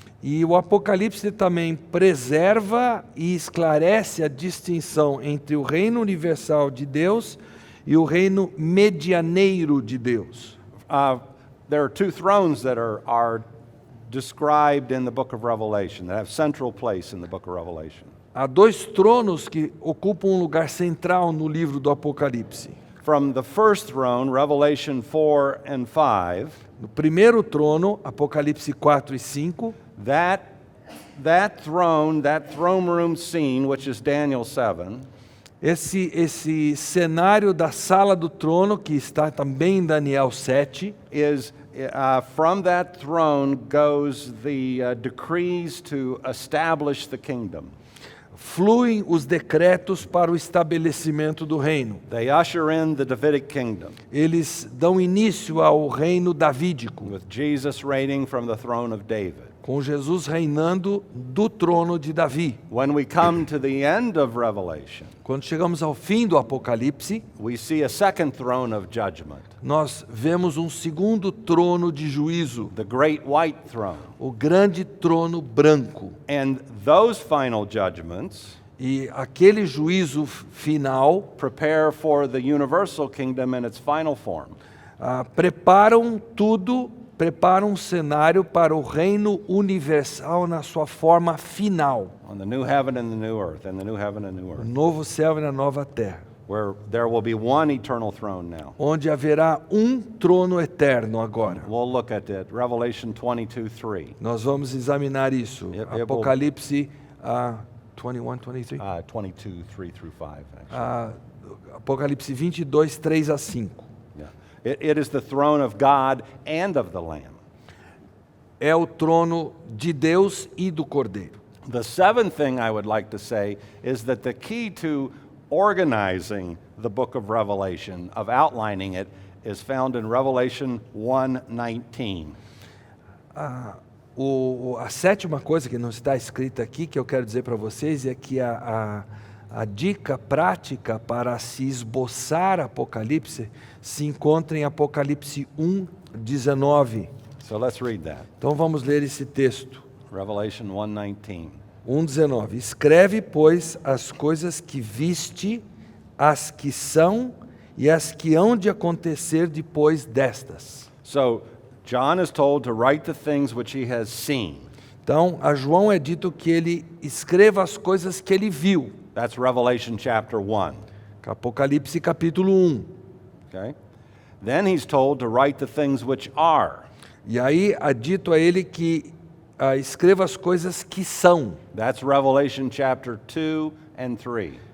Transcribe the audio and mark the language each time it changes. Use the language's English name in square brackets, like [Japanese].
[Portuguese] E o Apocalipse também preserva e esclarece a distinção entre o reino universal de Deus e o reino medianeiro de Deus. [English] There are two thrones that are described in the book of Revelation, that have central place in the book of Revelation. [Portuguese] Há dois tronos que ocupam um lugar central no livro do Apocalipse. [English] From the first throne, Revelation 4 and 5, [Portuguese] No primeiro trono, Apocalipse 4 e 5, [English] that throne room scene, which is Daniel 7, [Portuguese] esse cenário da sala do trono, que está também em Daniel 7, [English] is from that throne goes the decrees to establish the kingdom. [Portuguese] fluem os decretos para o estabelecimento do reino. [English] They usher in the Davidic kingdom, [Portuguese] Eles dão início ao reino davídico, [English] with Jesus reigning from the throne of David. [Portuguese] com Jesus reinando do trono de Davi. [English] When we come to the end of Revelation, [Portuguese] Quando chegamos ao fim do Apocalipse, [English] we see a second throne of judgment, [Portuguese] nós vemos um segundo trono de juízo, [English] the great white throne. [Portuguese] o grande trono branco. [English] And those final judgments [Portuguese] E aquele juízo final [English] prepare for the universal kingdom in its final form. [Portuguese] preparam um cenário para o reino universal na sua forma final. [English] On the new heaven and the new earth, and the new heaven and new [Portuguese] O [English] earth, [Portuguese] novo céu e na nova terra, [English] where there will be one eternal throne now. [Portuguese] onde haverá um trono eterno agora. [English] We'll look at it, Revelation 22:3. [Portuguese] Nós vamos examinar isso. Apocalipse 21, 23? [English] 22:3 through 5, actually. [Portuguese] Apocalipse 22, 3 a 5. [English] Yeah. It is the throne of God and of the Lamb. [Portuguese] É o trono de Deus e do Cordeiro. [English] The seventh thing I would like to say is that the key to organizing the book of Revelation, of outlining it, is found in Revelation 1:19. [Portuguese] A sétima coisa que não está escrita aqui, que eu quero dizer para vocês, é que a dica prática para se esboçar Apocalipse se encontra em Apocalipse 1:19. [English] So let's read that. [Portuguese] Então vamos ler esse texto. [English] Revelation 1:19. [Portuguese] 1:19. Escreve, pois, as coisas que viste, as que são e as que hão de acontecer depois destas. [English] So John is told to write the things which he has seen. [Portuguese] Então, a João é dito que ele escreva as coisas que ele viu. [English] That's Revelation chapter 1. [Portuguese] Apocalipse capítulo 1. [English] Okay? Then he's told to write the things which are. [Portuguese] E aí é dito a ele que escreva as coisas que são. [English] That's Revelation chapter 2 and 3.